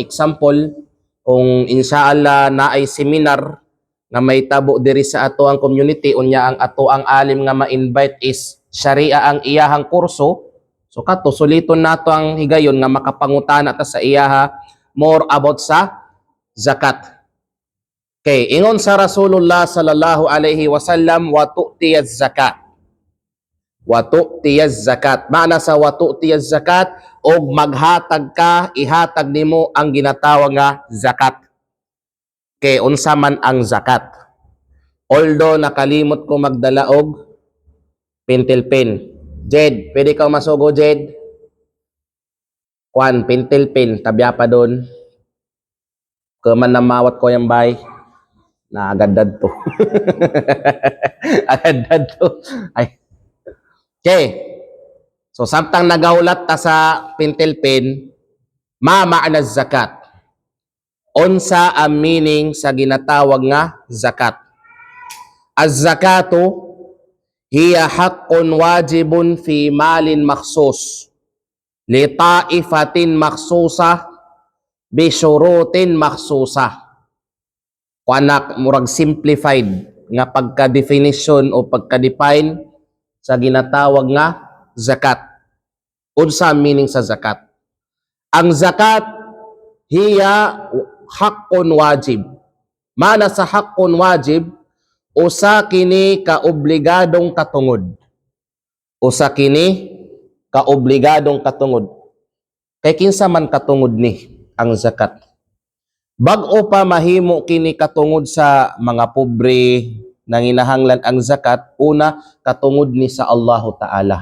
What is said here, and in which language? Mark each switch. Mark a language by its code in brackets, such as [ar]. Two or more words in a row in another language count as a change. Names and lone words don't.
[ceb] Example, kung insyaallah na ay seminar nga may tabo diri sa ato ang community, unya ang ato ang alim nga ma-invite is sharia ang iyahang kurso, so kato suliton nato ang higayon nga makapangutana ta sa iyaha [en] more about [ceb] sa zakat. [ar] Okay, [ceb] ingon sa [ar] رسول الله صلى الله عليه وسلم، وتؤتي الزكاة. وتؤتي الزكاة. Maana sa وتؤتي الزكاة, [ceb] og maghatag ka, ihatag nimo ang ginatawag nga zakat. Okay, unsa man ang zakat. Although nakalimot ko magdala og pentel pen. Jed, pwede ka masugo, Jed? Kwan, pentel pen, tabya pa doon. Kaman na mawat ko yung bay. Naagadad to. Agadad to. Ay. Okay. So, samtang nagaulat ta sa pentel pen, [ar] معنى زكاة. [ceb] Unsa ang meaning sa ginatawag nga zakat? [ar] الزكاة هي حق واجب في مال مخصوص لطائفة مخصوصة بشروط مخصوصة. [ceb] Kuanak murag simplified nga pagka-definition o pagka-define sa ginatawag nga zakat. Unsa ang meaning sa zakat? Ang zakat [ar] هي حق واجب. [ceb] Mana sa [ar] حق واجب, [ceb] usa kini kaobligadong katungod. Usa kini kaobligadong katungod. Kay kinsa man katungod ni ang zakat. Bag-o pa mahimo kini katungod sa mga pobre nanginahanglan ang zakat, una katungod ni sa Allah Ta'ala.